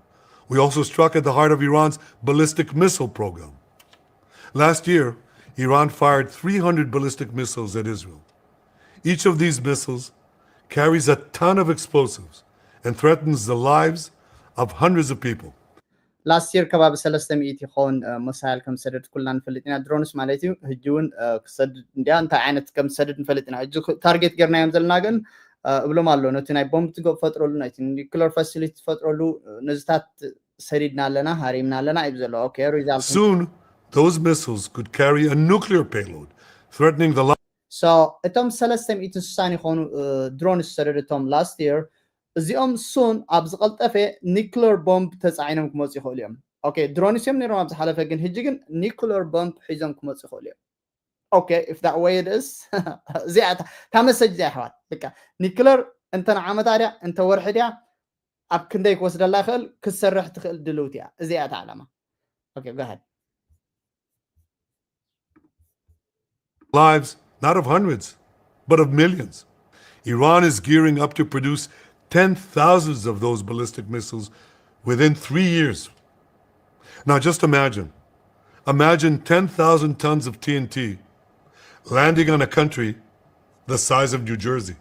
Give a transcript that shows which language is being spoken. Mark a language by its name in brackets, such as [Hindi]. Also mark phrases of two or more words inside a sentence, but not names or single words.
[English] We also struck at the heart of Iran's ballistic missile program. Last year, Iran fired 300 ballistic missiles at Israel. Each of these missiles carries a ton of explosives and threatens the lives of hundreds of people. last year [Tigrinya] ከባቢ 300 ይኸውን መሳይል ከም ሰደድ ኩልና ንፈልጥ ኢና ድሮንስ ማለት እዩ ሕጂ እውን ክሰድድ እንዲያ እንታይ ዓይነት ከም ሰደድ ንፈልጥ ኢና ሕጂ ታርጌት ጌርናዮም ዘለና ግን እብሎም ኣሎ ነቲ ናይ ቦምብ ትገብ ፈጥረሉ ናይቲ ኒውክለር ፋሲሊቲ ትፈጥረሉ ነዝታት ሰዲድና ኣለና ሃሪምና ኣለና እዩ ዘሎ [English] okay result Soon those missiles could carry a nuclear payload threatening the lives. [Tigrinya] So እቶም 360 ይኾኑ ድሮንስ ሰደድቶም [English] last year [Tigrinya] እዚኦም ሱን ኣብ ዝቐልጠፈ ኒውክለር ቦምብ ተፃዒኖም ክመፁ ይኽእሉ እዮም ኦኬ ድሮንስ እዮም ነይሮም ኣብ ዝሓለፈ ግን ሕጂ ግን ኒውክለር ቦምብ ሒዞም ክመፁ ይኽእሉ እዮም ኦኬ [English] if that way it is [Tigrinya] እዚኣ እታ መሰጅ እዚኣ ኣሕዋት በቃ ኒውክለር እንተ ንዓመት ድያ እንተ ወርሒ ድያ ኣብ ክንደይ ክወስደላ ይኽእል ክትሰርሕ ትኽእል ድልውቲ እያ እዚኣ እታ ዓላማ ኦኬ [English] go ahead Lives not of hundreds but of millions. Iran is gearing up to produce 10,000s of those ballistic missiles within 3 years. Now just imagine 10,000 tons of TNT landing on a country the size of New Jersey.